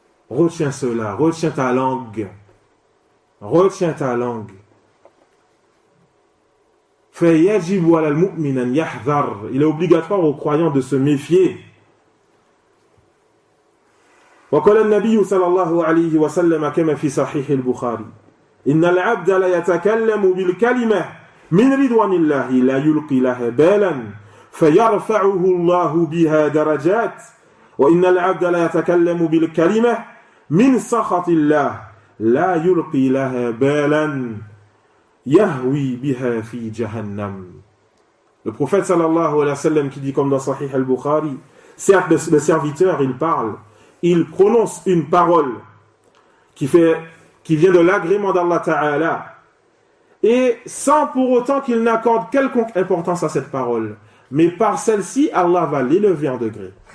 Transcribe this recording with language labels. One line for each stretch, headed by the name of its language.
French: Retiens cela, retiens ta langue. Retiens ta langue.
Arabic: فَيَجِبُ عَلَى الْمُؤْمِنِ أَنْ يَحْذَرْ.
French: Il est obligatoire aux croyants de se méfier.
Arabic: وقال النبي صلى الله عليه وسلم كما في صحيح البخاري إن العبد لا يتكلم بالكلمة من رضوان الله لا يلقي لها بالا فيرفعه الله بها درجات وإن العبد لا يتكلم بالكلمة من سخط الله لا يلقي لها بالا يهوي بها في جهنم.
French: Le prophète sallallahu alayhi wa sallam qui dit comme dans Sahih al-Bukhari, certes le serviteur il parle, il prononce une parole qui vient de l'agrément d'Allah Ta'ala et sans pour autant qu'il n'accorde quelconque importance à cette parole, mais par celle-ci Allah va l'élever en degré.